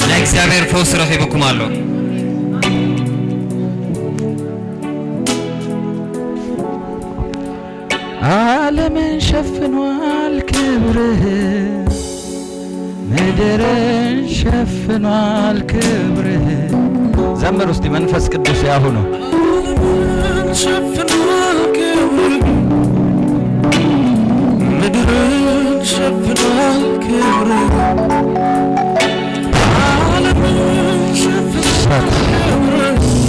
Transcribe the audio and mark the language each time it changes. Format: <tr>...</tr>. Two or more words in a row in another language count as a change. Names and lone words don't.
<ti>ናይ እግዚአብሔር ፈውስ ረኺብኩም ኣሎ።</ti> <am>ዓለምን ሸፍኗል ክብርህ፣ ምድርን ሸፍኗል ክብርህ። ዘምር ውስጥ መንፈስ ቅዱስ ያሁኑ ዓለምን ሸፍኗል ክብርህ፣ ምድርን ሸፍኗል ክብርህ። ዓለምን ሸፍኗል ክብርህ፣</am>